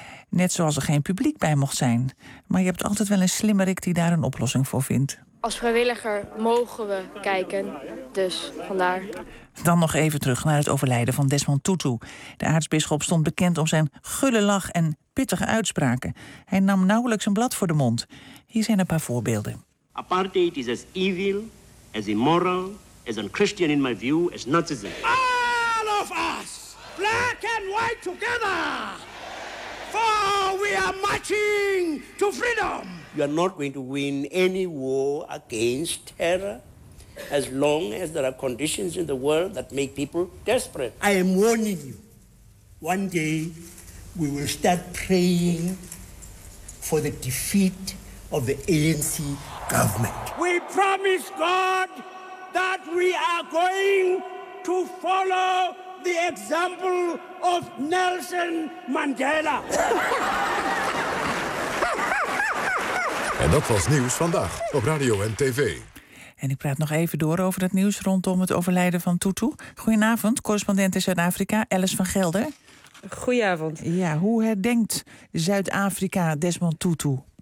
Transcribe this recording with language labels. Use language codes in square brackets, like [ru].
[nl] Net zoals er geen publiek bij mocht zijn. Maar je hebt altijd wel een slimmerik die daar een oplossing voor vindt. Als vrijwilliger mogen we kijken, dus vandaar. Dan nog even terug naar het overlijden van Desmond Tutu. De aartsbisschop stond bekend om zijn gulle lach en pittige uitspraken. Hij nam nauwelijks een blad voor de mond. Hier zijn een paar voorbeelden. [en] Apartheid is as evil, as immoral, as unchristian in my view, as Nazism. All of us, black and white together, for we are marching to freedom. You are not going to win any war against terror as long as there are conditions in the world that make people desperate. I am warning you, one day we will start praying for the defeat of the ANC government. We promise God that we are going to follow the example of Nelson Mandela. [nl] En dat was Nieuws Vandaag op Radio en TV. En ik praat nog even door over het nieuws rondom het overlijden van Tutu. Goedenavond, correspondent in Zuid-Afrika, Alice van Gelder. Goedenavond. Ja, hoe herdenkt Zuid-Afrika Desmond Tutu?